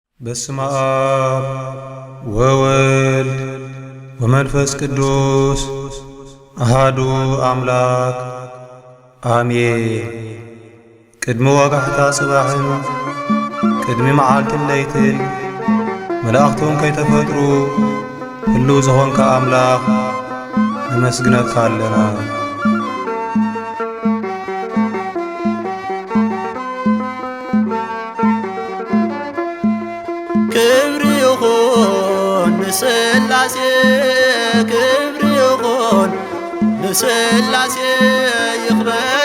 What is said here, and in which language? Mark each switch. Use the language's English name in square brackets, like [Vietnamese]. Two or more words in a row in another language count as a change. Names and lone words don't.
[Geez] በስመ አብ ወወልድ ወመንፈስ ቅዱስ አሃዱ አምላክ አሜን። [Tigrinya] ቅድሚ ወጋሕታ ጽባሕን ቅድሚ መዓልትን ለይትን መላእኽቶም ከይተፈጥሩ ህልው ዝኾንካ አምላኽ ነመስግነካ ኣለና። ክብሪ ይኹን ንስላሴ ክብሪ ይኹን ንስላሴ ይኽበር